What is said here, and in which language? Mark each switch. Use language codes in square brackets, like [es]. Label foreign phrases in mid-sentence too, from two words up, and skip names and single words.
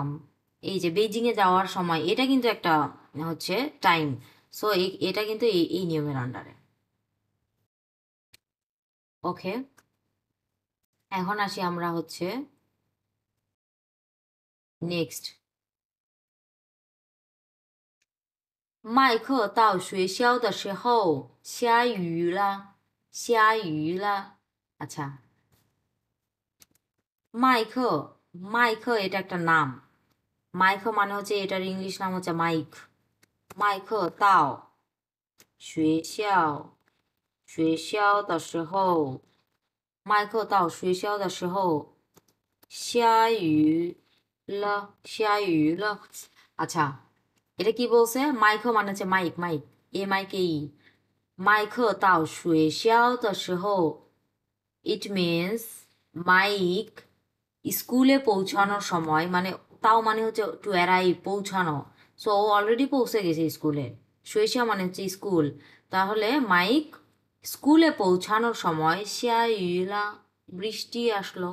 [bn] এই যে বেইজিংয়ে যাওয়ার সময়, এটা কিন্তু একটা হচ্ছে টাইম। সো এটা কিন্তু এই নিয়মের আন্ডারে। ওকে, এখন আসি আমরা হচ্ছে নেক্সট। [zh] 麦克到学校的时候下雨了，下雨了。 [bn] আচ্ছা, 麦克 এটা একটা নাম। মাইক মানে হচ্ছে, এটার ইংলিশ নাম হচ্ছে মাইক। [zh] 麦克到学校的时候下雨了， [bn] আচ্ছা, এটা কি বলছে? মাইক মানে হচ্ছে মাইক, মাইক, MIKE। [zh] 麦克到学校的时候 [en] it means [bn] মাইক স্কুলে পৌঁছানোর সময়, মানে তাও মানে হচ্ছে [en] to arrive, [bn] পৌঁছানো। সো ও অলরেডি পৌঁছে গেছে স্কুলে। শৈশা মানে হচ্ছে স্কুল। তাহলে মাইক স্কুলে পৌঁছানোর সময় [zh] 下雨了, [bn] বৃষ্টি আসলো।